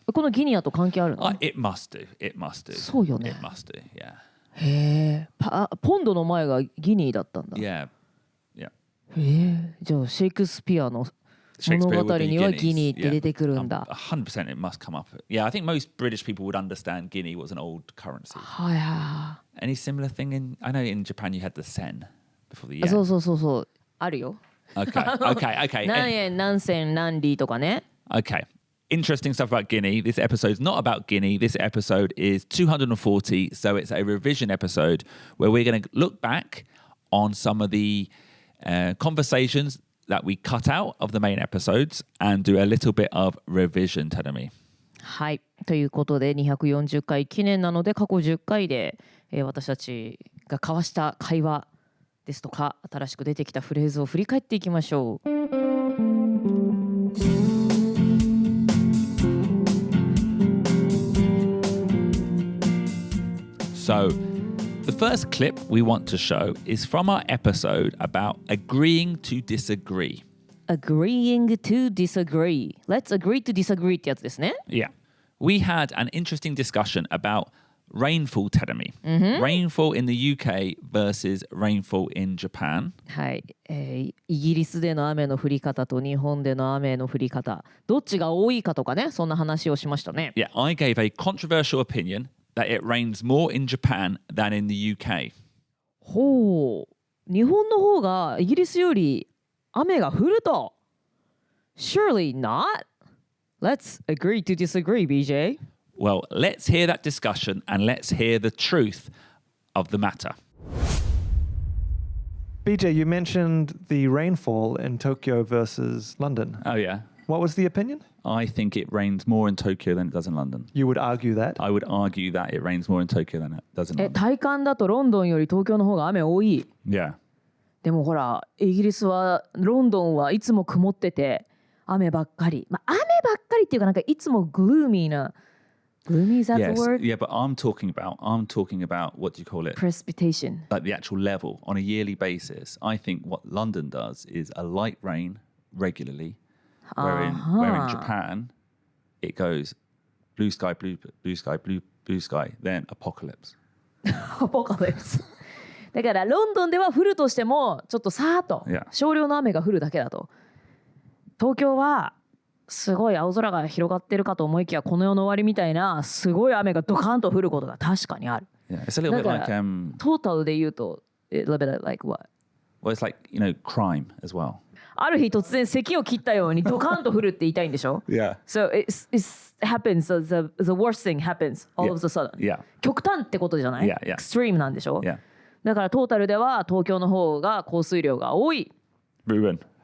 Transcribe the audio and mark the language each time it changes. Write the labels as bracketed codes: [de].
[ja] このギニアと関係あるの？ [en] It must do. It must do. [ja] そうよね。 [en] It must do. Yeah. [ja] へえ。ポンドの前がギニーだったんだ。 [en] Yeah. Yeah. [ja] へえ。じゃあシェイクスピアの物語にはギニーって出てくるんだ。 [en] 100% it must come up. Yeah, I think most British people would understand Guinea was an old currency. [ja] はいは [en] Any similar thing in? I know in Japan you had the sen before the [ja] い。 [en] yen. [ja] そうそうそうそう。あるよ。 [en] Okay. [ja] 何円何銭何里とかね。 [en] Okay. Interesting stuff about Guinea. This episode's not about Guinea. This episode is 240, so it's a revision episode where we're going to look back on some of the conversations that we cut out of the main episodes and do a little bit of revision, Tedamy. [ja] はい。ということで240回記念なので過去10回で、私たちが交わした会話ですとか新しく出てきたフレーズを振り返っていきましょう。 [en] So, the first clip we want to show is from our episode about agreeing to disagree. Agreeing to disagree. Let's agree to disagree [ja] ってやつですね。 [en] Yeah. We had an interesting discussion about rainfall, Tedamy. Rainfall in the UK versus rainfall in Japan. [ja] はい、イギリスでの雨の降り方と日本での雨の降り方、どっちが多いかとかね、そんな話をしましたね。 [en] Yeah, I gave a controversial opinion that it rains more in Japan than in the UK. [ja] ほう、日本の方がイギリスより雨が降ると。 [en] Surely not. Let's agree to disagree, BJ. Well, let's hear that discussion and let's hear the truth of the matter. BJ, you mentioned the rainfall in Tokyo versus London. Oh, yeah. What was the opinion? I think it rains more in Tokyo than it does in London. You would argue that? I would argue that it rains more in Tokyo than it does in London. [ja] 体感だとロンドンより東京の方が雨多い。 [en] Yeah. [ja] でもほら、イギリスはロンドンはいつも曇ってて雨ばっかり。まあ雨ばっかりっていうかなんかいつもグルーミーな。 [en] Gloomy, is that the word? Yeah, but I'm talking about what do you call it? Precipitation. Like the actual level on a yearly basis. I think what London does is a light rain regularly, where in Japan it goes blue sky, blue sky, blue sky, then apocalypse. Apocalypse. [ja] だからロンドンでは降るとしてもちょっとさーっと [en] Yeah. [ja] 少量の雨が降るだけだと。東京はすごい青空が広がってるかと思いきやこの世の終わりみたいなすごい雨がドカンと降ることが確かにある。 [en] Yeah, it's a little bit [ja] だ [en] like [ja] からトータルで言うと [en] a little bit like what? well, it's like crime as well. [ja] ある日突然咳を切ったようにドカンと降るって言いたいんでしょ [en] Yeah. So it happens, the worst thing happens all of a sudden. Yeah. [ja] 極端ってことじゃない [en] Yeah, yeah. [ja] Extreme なんでしょ [en] Yeah. [ja] だからトータルでは東京の方が降水量が多い。 [en] Ruben.